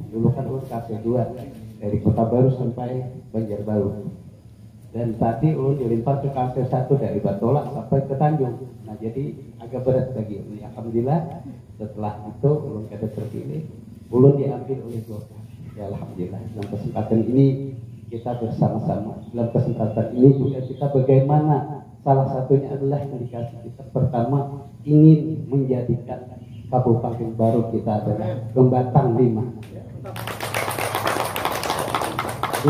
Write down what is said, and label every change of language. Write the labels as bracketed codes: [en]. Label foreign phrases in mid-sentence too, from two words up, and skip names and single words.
[bjn] Dulu kan ulun Kalsel 2 dari Kota Baru sampai Banjarbaru. Dan tadi ulun dilipat ke Kalsel 1 dari Batola sampai ke Tanjung. Nah jadi agak berat bagi ulun. Alhamdulillah setelah itu ulun kada terpilih, ulun diambil oleh Golkar. [id] Ya alhamdulillah dalam kesempatan ini kita bersama-sama. Dalam kesempatan ini juga kita bagaimana salah satunya adalah indikasi kita pertama ingin menjadikan Kabupaten Baru kita adalah Gembatang 5.